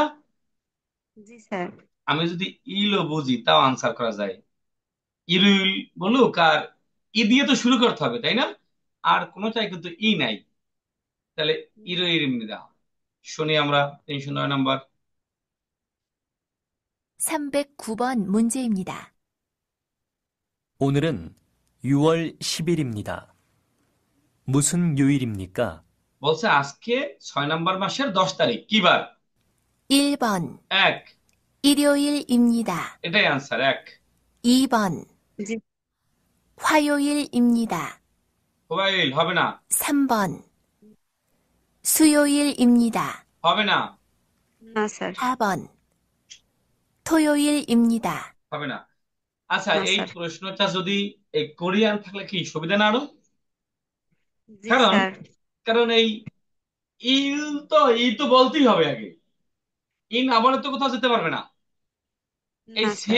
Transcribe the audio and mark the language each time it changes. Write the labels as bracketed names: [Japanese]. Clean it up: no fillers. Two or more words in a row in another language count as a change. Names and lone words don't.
[Bangla] জি স্যার। আমি যদি ইলও বুঝি তাও আনসার করা যায়। ইরুইল বলুক আর ই দিয়ে তো শুরু করতে হবে, তাই না? আর কোনোটাই কিন্তু ই নাই। তাহলে ইরুইরিমনিদা। শুনি আমরা 309 নম্বর। [Korean] 309번 문제입니다. 오늘은 6월 10일입니다. 무슨 요일입니까? [Bangla] বলছে আজকে 6 নাম্বার মাসের 10 তারিখ, কি বার? [Korean] 1번 [Bangla] এক। [Korean] 일요일입니다. [Bangla] এটাই আনসার, এক। [Korean] 2번 [Bangla] জি [Korean] 화요일입니다. [Bangla] মোবাইল হবে না, [Korean] 3번 수요일입니다. [Bangla] হবে না, না স্যার। [Korean] 4번 토요일입니다. [Bangla] হবে না। আচ্ছা, না এই স্যার। প্রশ্নটা যদি এই কোরিয়ান থাকলে কি সুবিধা না আরো? জি কারণ স্যার। কারণ এই ইল তো ই তো বলতেই হবে আগে। ই না বলে তো কোথাও যেতে পারবে না। এই না স্যার।